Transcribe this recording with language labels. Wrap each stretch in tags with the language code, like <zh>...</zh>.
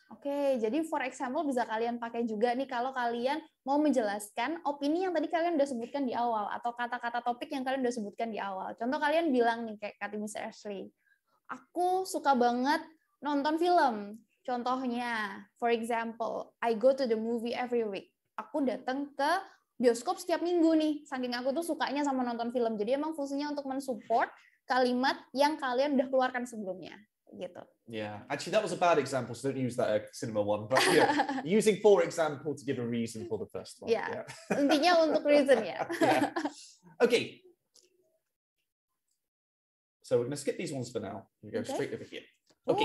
<id>Oke, jadi</id> <en>for example</en> <id>bisa kalian pakai juga nih kalau kalian mau menjelaskan opini yang tadi kalian udah sebutkan di awal, atau kata-kata topik yang kalian udah sebutkan di awal. Contoh kalian bilang nih, kayak kata Miss Ashley, aku suka banget nonton film.</id> <en>Contohnya, for example, I go to the movie every week.</en> <id>Aku datang ke bioskop setiap minggu nih, saking aku tuh sukanya sama nonton film. Jadi emang fungsinya untuk mensupport kalimat yang kalian udah keluarkan sebelumnya, gitu.</id> <en>Yeah, actually that was a bad example, so don't use that cinema one. But using for example to give a reason for the first one.</en> <id>Yeah. Intinya untuk reason ya.</id> <en>Yeah. Okay. So we're going to skip these ones for now. We go straight over here. Okay.</en>